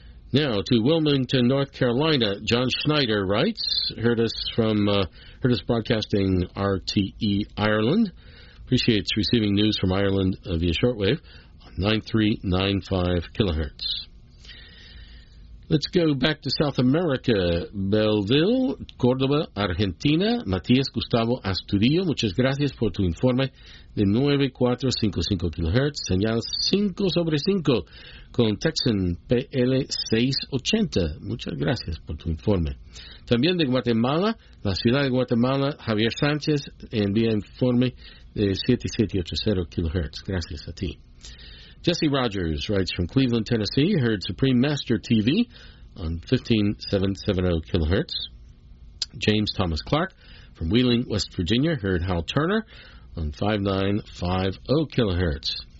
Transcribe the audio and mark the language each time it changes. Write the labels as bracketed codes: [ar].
[en] Now to Wilmington, North Carolina, John Schneider writes, heard us broadcasting RTE Ireland. Appreciates receiving news from Ireland via shortwave on 9395 kilohertz. Let's go back to South America. Belleville, Córdoba, Argentina. [es] Matías Gustavo Astudillo, muchas gracias por tu informe de 9455 kHz. Señal 5 sobre 5 con Texan PL680. Muchas gracias por tu informe. También de Guatemala, la ciudad de Guatemala, Javier Sánchez envía informe de 7780 kHz. Gracias a ti. [en] Jesse Rogers writes from Cleveland, Tennessee. Heard Supreme Master TV on 15770 kHz. James Thomas Clark from Wheeling, West Virginia. Heard Hal Turner on 5950 kHz.